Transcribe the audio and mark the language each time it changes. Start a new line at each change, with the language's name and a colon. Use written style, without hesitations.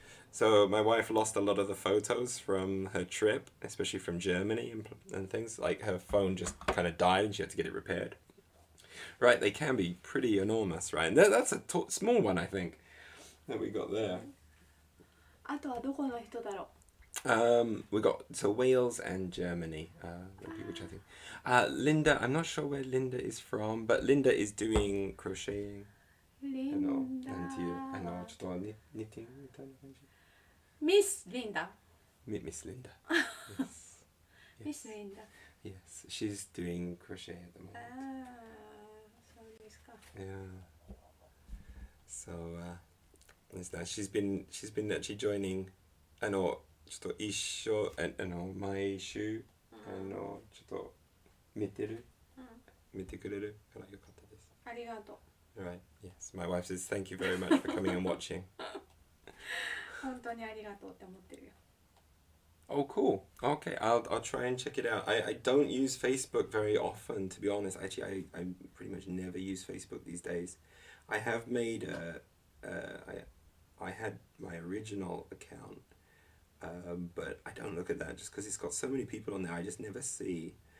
English: So my wife lost a lot of the photos from her trip, especially from Germany and things. Like her phone just kind of died and she had to get it repaired. Right, they can be pretty enormous, right? And that's a small one, I think, that we got there.
Japanese: あとはどこの人だろう。
English: We got Wales and Germany, which I think. Linda, I'm not sure where Linda is from, but Linda is doing crocheting.
Japanese: リンダ。なんていうちょっとknittingみたいな感じ。ミスリンダ。
English: Miss Linda. Yes.
Japanese: ミスリンダ。
English: Yes, she's doing crochet at the moment.
Japanese: ああ、そうですか。
English: Yeah. So, she's been actually joining.
Japanese: ちょっと一緒毎週ちょっと見てくれるからよかったです。ありがと
English: う。Right. Yes. My wife says thank you very much for coming and watching.
Japanese: 本当にありがとうって思ってるよ。
English: Oh, cool. Okay, I'll try and check it out. I don't use Facebook very often, to be honest. Actually, I pretty much never use Facebook these days. I have made I had my original account, but I don't look at that just because it's got so many people on there I just never see.